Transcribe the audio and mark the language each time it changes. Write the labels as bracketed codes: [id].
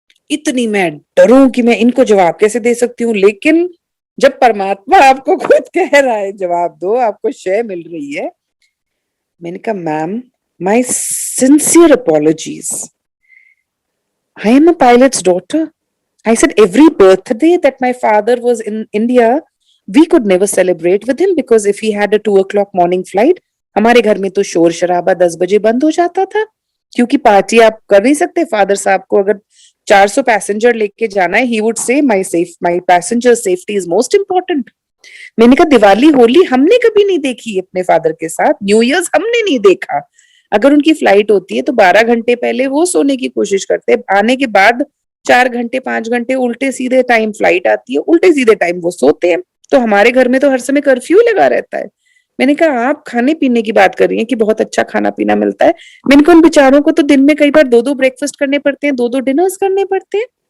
[hi] इतनी मैं डरूं कि मैं इनको जवाब कैसे दे सकती हूँ, लेकिन जब परमात्मा आपको खुद कह रहा है जवाब दो, आपको शय मिल रही है। मैंने कहा [en] Ma'am my sincere apologies, I am a pilot's daughter. I said every birthday that my father was in India, we could never celebrate with him because if he had a 2 o'clock morning flight, [hi] हमारे घर में तो शोर शराबा 10 बजे बंद हो जाता था, क्योंकि पार्टी आप कर नहीं सकते। फादर साहब को अगर 400 पैसेंजर लेके जाना है, [en] he would say my passenger safety is most important। [hi] मैंने कहा दिवाली होली हमने कभी नहीं देखी अपने फादर के साथ, न्यू ईयर्स हमने नहीं देखा। अगर उनकी फ्लाइट होती है तो 12 घंटे पहले वो सोने की कोशिश करते हैं, आने के बाद 4 घंटे 5 घंटे उल्टे सीधे टाइम फ्लाइट आती है, उल्टे सीधे टाइम वो सोते हैं। तो हमारे घर में तो हर समय कर्फ्यू लगा रहता है। मैंने कहा आप खाने पीने की बात कर रही हैं कि बहुत अच्छा खाना पीना मिलता है, मैंने कहा उन बेचारों को तो दिन में कई बार 2-2 ब्रेकफास्ट करने पड़ते हैं, 2-2 डिनर्स करने पड़ते हैं।